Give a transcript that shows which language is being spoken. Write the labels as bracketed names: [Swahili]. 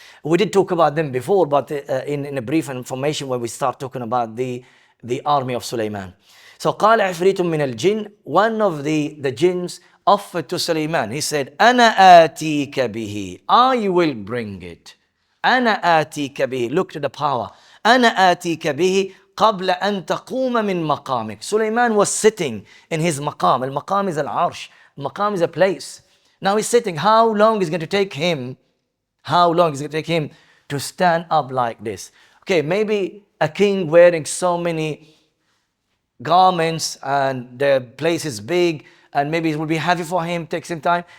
[English] We did talk about them before, but in a brief information when we start talking about the army of Sulaiman. So [Arabic] قال عفريت من الجن, [English] one of the jinns offered to Sulaiman. He said, [Arabic] أنا آتيك به, [English] I will bring it. [Arabic] أنا آتيك به, [English] look to the power. [Arabic] أنا آتيك به قبل أن تقوم من مقامك. [English] Sulaiman was sitting in his maqam. Al-maqam is al-arsh. Maqam is a place. Now he's sitting. How long is it going to take him? How long is it going to take him to stand up like this? Okay, maybe a king wearing so many garments and the place is big and maybe it will be heavy for him, takes him time.